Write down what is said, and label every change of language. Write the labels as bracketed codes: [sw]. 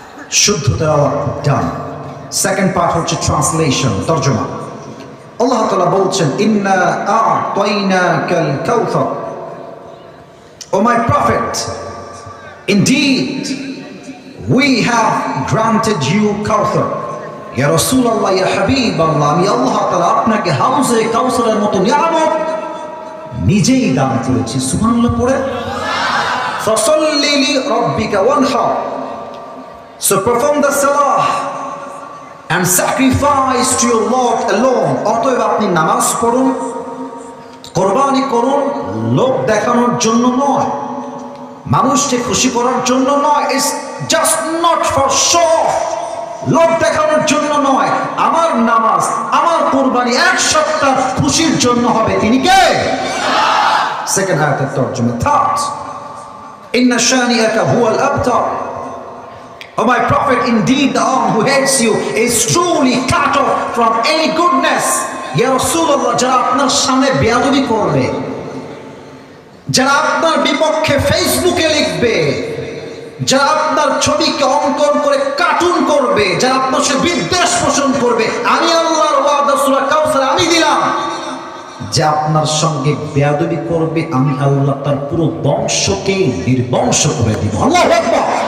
[bn] শুদ্ধ তেলাওয়াত done. [en] Second part [bn] হচ্ছে ট্রান্সলেশন, তরজমা। [en] আল্লাহ তাআলা বলছেন, [ar] ইন্না আ'তাইনাকাল কাউসার, [en] O my prophet, indeed we have granted you Kauthar. [bn] ইয়া রাসূলুল্লাহ, ইয়া হাবিবাল্লাহ, আমি আল্লাহ তাআলা আপনাকে হাউজে কাউসারের মতো নিয়ামত নিজেই দান করেছি। সুবহানাল্লাহ পড়ে। [ar] ফাসাল্লি লিরাব্বিকা ওয়ানহার, [en] so perform the salah and sacrifice to your Lord alone. [bn] অতএব আপনি নামাজ পড়ুন, কোরবানি করুন, লোক দেখানোর জন্য নয়, মানুষকে খুশি করার জন্য নয়। [en] It's just not for show, [bn] লোক দেখানোর জন্য নয়। আমার নামাজ, আমার কুরবানি এক সপ্তাহ খুশির জন্য হবে। তিনি কে? সেকেন্ড আয়াতের তরজমা। থার্ড, [ar] ইন্না শানিআকা হুয়াল আবতার, [en] Oh my prophet, indeed the one who hates you is truly cut off from any goodness. [bn] Ya Rasulullah, যারা আপনার সামনে বেয়াদবি করবে, যারা আপনার বিপক্ষে ফেসবুকে লিখবে, যারা আপনার ছবিকে অঙ্কন করে কার্টুন করবে, যারা আপনার সাথে বিদ্বেষ পোষণ করবে, আমি আল্লাহর ওয়াদা সূরা কাউসার আমি দিলাম যে আপনার সঙ্গে বেয়াদবি করবে, আমি আল্লাহ তার পুরো বংশকে নির্বংশ করে দিব। আল্লাহু আকবার।